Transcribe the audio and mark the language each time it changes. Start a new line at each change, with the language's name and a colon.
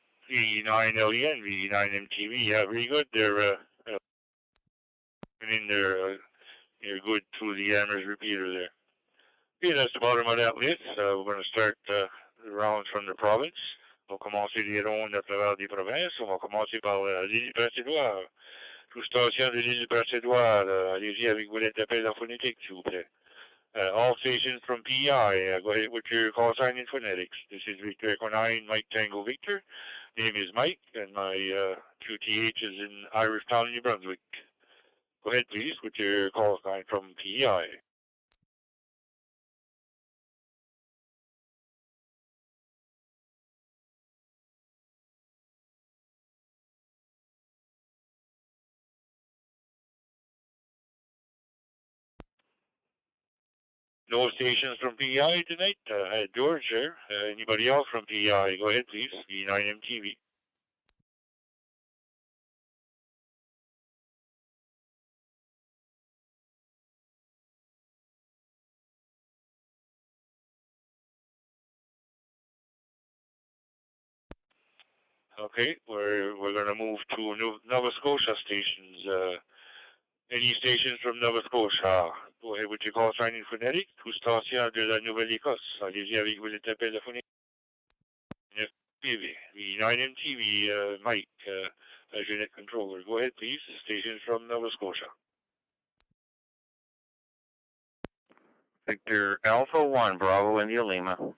English: VE9 LEN, VE9 MTV. Yeah, very good. They're in there. You're good through the Amherst repeater there. Okay, that's the bottom of that list. We're going to start the rounds from the province.
French: On va commencer les rondes à travers des provinces. On va commencer par l'île Brassédoire. Tout station de l'île Brassédoire. Allez-y avec vos lettres d'appel en phonétique, s'il vous plaît.
English: All stations from PI. Go ahead with your call sign in phonetics. This is Victor Echo 9, Mike Tango Victor. Name is Mike, and my QTH is in Irishtown, New Brunswick. Go ahead, please, with your call sign from PEI. No stations from PEI tonight. George there. Anybody else from PEI? Go ahead, please. V9MTV. Okay, we're going to move to Nova Scotia stations. Any stations from Nova Scotia? Go ahead with your call sign in phonetic.
French: Tout station de la Nouvelle-Écosse. Allez-y avec vos lettres d'appel phoniques.
English: FPV, V9MTV, Mike, as your net controller. Go ahead, please. Stations from Nova Scotia. Victor Alpha 1, Bravo India Lima.